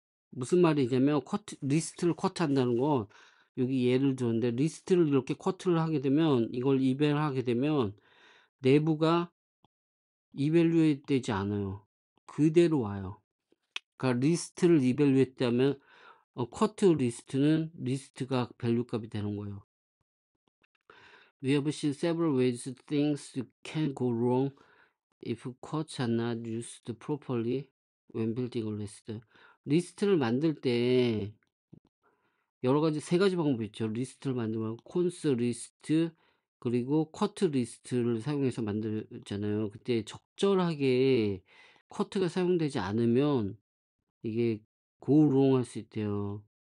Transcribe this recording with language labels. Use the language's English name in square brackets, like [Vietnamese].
[Korean] 무슨 말이냐면 리스트를 쿼트한다는 건, 여기 예를 들었는데 리스트를 이렇게 쿼트를 하게 되면, 이걸 이벨하게 되면 내부가 이밸류에 되지 않아요. 그대로 와요. 그러니까 리스트를 이밸류했다면 쿼트 리스트는 리스트가 밸류 값이 되는 거예요. [English] We have seen several ways things can go wrong if quotes are not used properly when building a list. [Korean] 리스트를 만들 때 여러 가지, 세 가지 방법이 있죠. 리스트를 만들면 콘스 리스트, 그리고 쿼트 리스트를 사용해서 만들잖아요. 그때 적절하게 쿼트가 사용되지 않으면 이게 고우롱할 수 있대요.